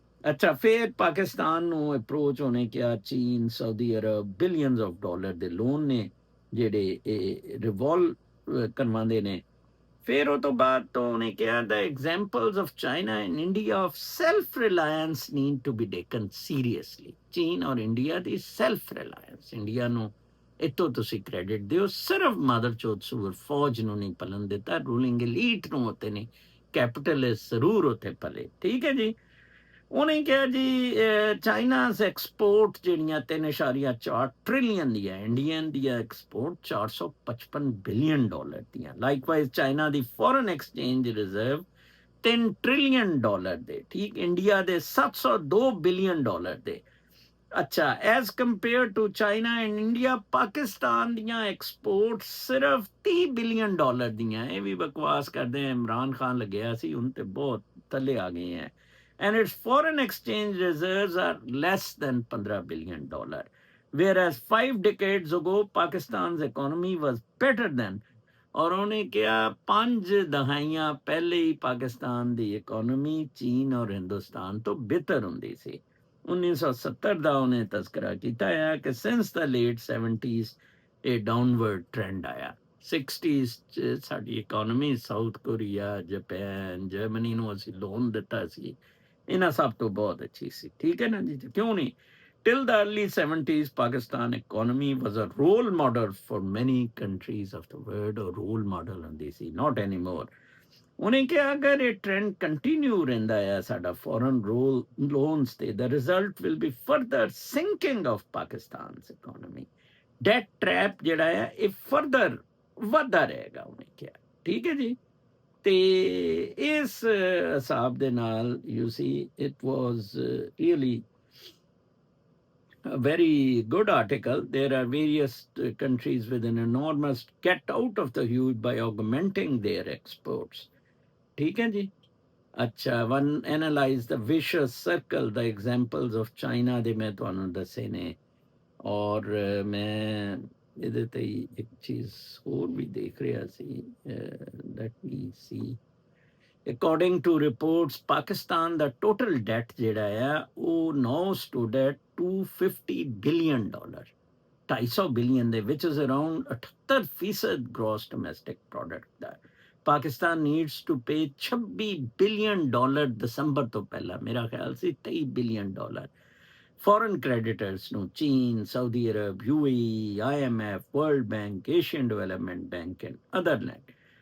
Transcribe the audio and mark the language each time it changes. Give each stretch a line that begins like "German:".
Punjabi: ਅੱਛਾ, ਫਿਰ ਪਾਕਿਸਤਾਨ ਨੂੰ ਅਪਰੋਚ ਹੋਣੇ ਕਿਹਾ ਚੀਨ, Saudi Arab billions of dollar ਦੇ ਲੋਨ ਨੇ ਜਿਹੜੇ ਇਹ ਰਿਵੋਲਵ ਕਰਵਾਉਂਦੇ ਨੇ। ਫਿਰ ਉਹ ਤੋਂ ਬਾਅਦ ਤੋਂ ਉਹਨੇ ਕਿਹਾ
English: the examples of China and India of self reliance need to be taken seriously.
Punjabi: ਚੀਨ ਔਰ ਇੰਡੀਆ ਦੀ ਸੈਲਫ ਰਿਲਾਇੰਸ, ਇੰਡੀਆ ਨੂੰ ਇੱਥੋਂ ਤੁਸੀਂ ਕ੍ਰੈਡਿਟ ਦਿਓ, ਸਿਰਫ ਮਦਰ ਚੋਦ ਸੂਰ ਫੌਜ ਨੂੰ ਨਹੀਂ ਪਲਣ ਦਿੱਤਾ, ਰੂਲਿੰਗ ਐਲੀਟ ਨੂੰ ਉੱਤੇ ਨਹੀਂ, ਕੈਪੀਟਲਿਸਟ ਜ਼ਰੂਰ ਉੱਥੇ ਪਲੇ, ਠੀਕ ਹੈ ਜੀ। ਉਹਨੇ ਕਿਹਾ ਜੀ ਚਾਈਨਾਸ ਐਕਸਪੋਰਟ ਜਿਹੜੀਆਂ 3.4 ਟ੍ਰਿਲੀਅਨ ਦੀਆਂ, ਇੰਡੀਅਨ ਦੀਆਂ ਐਕਸਪੋਰਟ 455 ਬਿਲੀਅਨ ਡਾਲਰ ਦੀਆਂ। ਲਾਈਕਵਾਈਜ਼ ਚਾਈਨਾ ਦੀ foreign exchange reserve 3 trillion dollar ਦੇ, ਠੀਕ, ਇੰਡੀਆ ਦੇ 702 ਬਿਲੀਅਨ ਡਾਲਰ ਦੇ। ਅੱਛਾ, as compare to China and India, Pakistan ਦੀਆਂ ਐਕਸਪੋਰਟ ਸਿਰਫ 30 ਬਿਲੀਅਨ ਡਾਲਰ ਦੀਆਂ। ਇਹ ਵੀ ਬਕਵਾਸ ਕਰਦੇ ਆ, ਇਮਰਾਨ ਖਾਨ ਲੱਗਿਆ ਸੀ, ਹੁਣ ਤੇ ਬਹੁਤ ਥੱਲੇ ਆ ਗਏ ਹੈ।
English: And its foreign exchange reserves are less than 15 billion dollar, whereas 5 decades ago Pakistan's economy was better than।
Punjabi: ਔਰ ਉਹਨੇ ਕਿਹਾ 5 ਦਹਾਈਆਂ ਪਹਿਲੇ ਹੀ ਪਾਕਿਸਤਾਨ ਦੀ ਇਕੋਨਮੀ ਚੀਨ ਔਰ ਹਿੰਦੁਸਤਾਨ ਤੋਂ ਬਿਹਤਰ ਹੁੰਦੀ ਸੀ। 1970 ਦਾ ਉਹਨੇ ਤਜ਼ਕਰਾ ਕੀਤਾ ਹੈ ਕਿ
English: since the late 70s
Punjabi: ਇਹ ਡਾਊਨਵਰਡ ਟ੍ਰੈਂਡ ਆਇਆ। 60s 'ਚ ਸਾਡੀ economy south Korea, Japan, Germany ਨੂੰ ਅਸੀਂ ਲੋਨ ਦਿੱਤਾ ਸੀ, ਇਹਨਾਂ ਸਭ ਤੋਂ ਬਹੁਤ ਅੱਛੀ ਸੀ, ਠੀਕ ਹੈ ਨਾ ਜੀ। ਕਿਉਂ ਨਹੀਂ?
English: Till the early 70s, Pakistan economy was a role model for many countries of the world, or role model
Punjabi: ਹੁੰਦੀ ਸੀ,
English: not anymore।
Punjabi: ਉਹਨੇ ਕਿਹਾ ਅਗਰ ਇਹ ਟ੍ਰੈਂਡ ਕੰਟੀਨਿਊ ਰਹਿੰਦਾ ਹੈ ਸਾਡਾ ਫੋਰਨ ਲੋਨਸ ਤੇ,
English: the result will be further sinking of Pakistan's economy।
Punjabi: That trap ਜਿਹੜਾ ਹੈ ਇਹ ਫਰਦਰ ਵੱਧਦਾ ਰਹੇਗਾ, ਉਹਨੇ ਕਿਹਾ, ਠੀਕ ਹੈ ਜੀ। ਤੇ ਇਸ ਹਿਸਾਬ ਦੇ ਨਾਲ
English: You see it was really a very good article. There are various countries with an enormous get out of the huge by augmenting their exports.
Punjabi: ठीक है जी।
English: अच्छा, one analyze the vicious circle, the examples of China
Punjabi: ਦੇ ਮੈਂ ਤੁਹਾਨੂੰ ਦੱਸੇ ਨੇ। ਔਰ ਮੈਂ ਇਹਦੇ ਤੇ ਇੱਕ ਚੀਜ਼ ਹੋਰ ਵੀ ਦੇਖ ਰਿਹਾ ਸੀ,
English: Let me see. According to reports, Pakistan ਦਾ total debt
Punjabi: ਜਿਹੜਾ ਆ ਉਹ
English: now stood at 250 billion dollar।
Punjabi: 250 billion ਦੇ,
English: ਵਿਚ is around
Punjabi: 78% gross domestic product ਦਾ।
English: Pakistan needs to pay
Punjabi: $26 billion ਦਸੰਬਰ ਤੋਂ ਪਹਿਲਾਂ, ਮੇਰਾ ਖਿਆਲ ਸੀ $23 ਬਿਲੀਅਨ ਫੋਰਨ ਕ੍ਰੈਡੀਟਰਸ ਨੂੰ, ਚੀਨ, Saudi Arab, UAE, IMF, world bank, Asian development bank and other land.